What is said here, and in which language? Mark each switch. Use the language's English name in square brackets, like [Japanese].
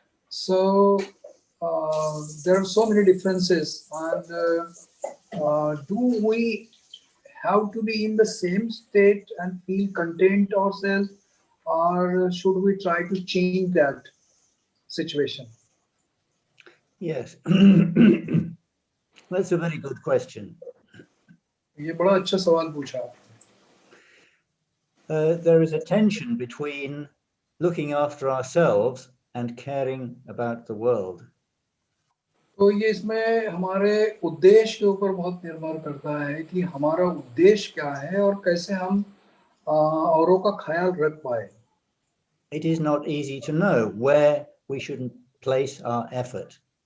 [English] So there are so many differences, and do we have to be in the same state and feel content ourselves, or should we try to change that situation? Yes. That's a very good question. [Hindi] ये बड़ा अच्छा सवाल पूछा आपने। [English] There is a tension between looking after ourselves and caring about the world. [Hindi] तो ये इसमें हमारे उद्देश्य के ऊपर बहुत निर्भर करता है कि हमारा उद्देश्य क्या है और कैसे हम औरों का ख्याल रख पाए। [English] It is not easy to know where we should place our effort.